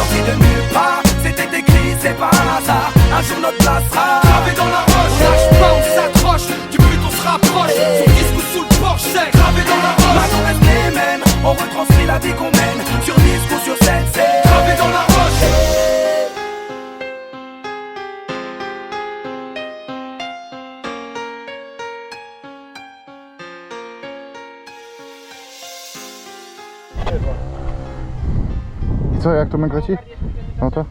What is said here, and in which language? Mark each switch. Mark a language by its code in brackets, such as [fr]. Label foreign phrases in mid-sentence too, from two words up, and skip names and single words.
[fr] Sorti de nulle part, c'était écrit, c'est pas un hasard. Un jour notre place sera Gravé dans la roche, on lâche pas, on s'accroche. Du but on se rapproche, sur disque ou sous le porche, c'est gravé dans la roche. Maintenant reste les mêmes, on retranscrit la vie qu'on mène. Sur disque ou sur scène, c'est Gravé dans la roche. [pl] I co, jak to my leci? No to?